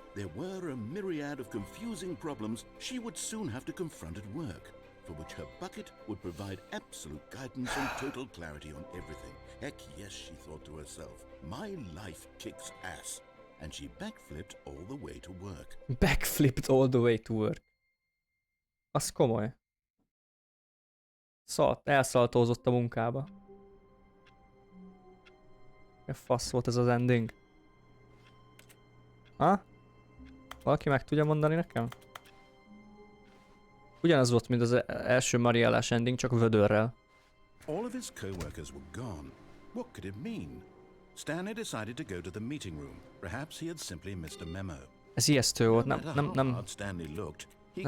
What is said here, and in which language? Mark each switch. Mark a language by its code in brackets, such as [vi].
[en] there were a myriad of confusing problems she would soon have to confront at work, for which her bucket would provide absolute guidance and total clarity on everything. Heck yes, she thought to herself, my life kicks ass. And she backflipped all the way to work. Backflipped all the way to work. [hu] Az komoly. Elszaltózott a munkába. Mi fasz volt ez az ending? Ha? Valaki meg tudja mondani nekem? Ugyanaz volt, mint az első Mariellás ending, csak vödörrel. [en] All of his co-workers were gone. What could it mean? Stanley decided to go to the meeting room. Perhaps he had simply missed a memo. [hu] Ez ijesztő volt, [en] No matter how hard Stanley looked, he